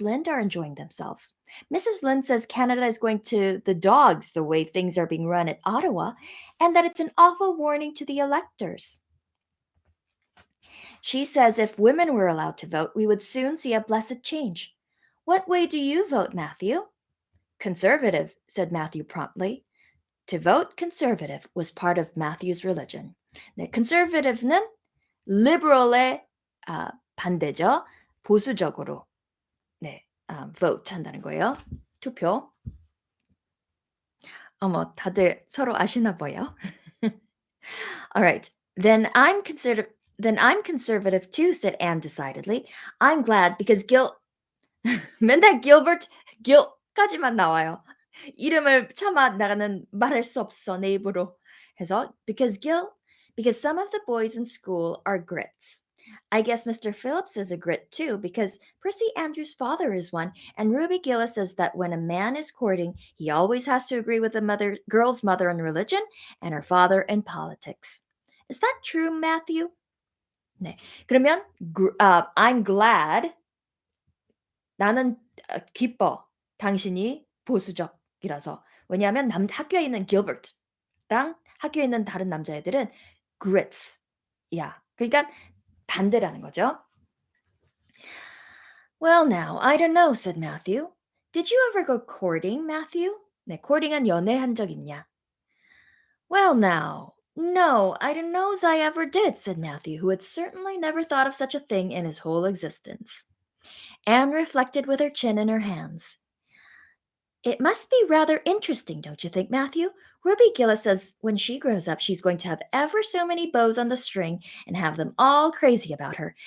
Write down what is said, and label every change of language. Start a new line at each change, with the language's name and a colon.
English: Lynde are enjoying themselves. Mrs. Lynde says Canada is going to the dogs the way things are being run at Ottawa, and that it's an awful warning to the electors. She says if women were allowed to vote, we would soon see a blessed change. What way do you vote, Matthew?" "Conservative," said Matthew promptly. To vote conservative was part of Matthew's religion.
Korean: 네, conservative는 liberal의 반대죠. 보수적으로 네, vote 한다는 거예요. 투표. 어머, 다들 서로 아시나 봐요.
English: All right. Then I'm conservative too, said Anne decidedly. I'm glad because
Korean: 맨날 Gil까지만 나와요. 이름을 차마 나가는 말할 수 없어 내 입으로 해서
English: because some of the boys in school are grits. I guess Mr. Phillips is a grit too, because Prissy Andrews' father is one, and Ruby Gillis says that when a man is courting, he always has to agree with the girl's mother in religion and her father in politics. Is that true, Matthew? 네.
Korean: 그러면
English: I'm glad
Korean: 나는 기뻐. 당신이 보수적이라서. 왜냐하면 학교에 있는 Gilbert랑 학교에 있는 다른 남자애들은 grits. 야. 그러니까 반대라는 거죠.
English: Well, now, I don't know, said Matthew. Did you ever go courting, Matthew?
Korean: 네, courting은 연애한 적 있냐?
English: Well, now, no, I don't know as I ever did, said Matthew, who had certainly never thought of such a thing in his whole existence. Anne reflected with her chin in her hands. It must be rather interesting, don't you think, Matthew? Ruby Gillis says when she grows up, she's going to have ever so many bows on the string and have them all crazy about her.